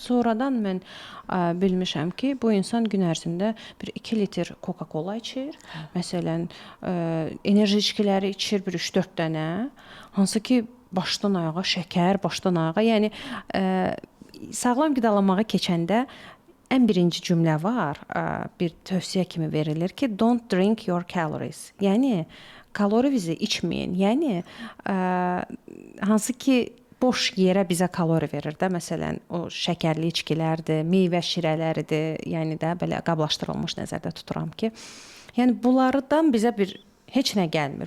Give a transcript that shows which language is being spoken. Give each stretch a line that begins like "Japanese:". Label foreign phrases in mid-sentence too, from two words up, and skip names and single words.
Azerbaijani: Sonradan mən bilmişəm ki, bu insan gün ərzində bir 2 litr Coca-Cola içir. Məsələn, enerji içkiləri içir bir 3-4 dənə. Hansı ki, başdan ayağa şəkər, başdan ayağa, yəni sağlam qidalanmağa keçəndə ən birinci cümlə var, bir tövsiyə kimi verilir ki,
English: don't drink your calories.
Azerbaijani: Yəni kalorinizi içməyin. Yəni hansı ki boş yerə bizə kalori verir də, məsələn, o şəkərli içkilərdir, meyvə şirələridir, yəni də belə qablaşdırılmış nəzərdə tuturam ki, yəni bunlardan bizə bir heç nə gəlmir.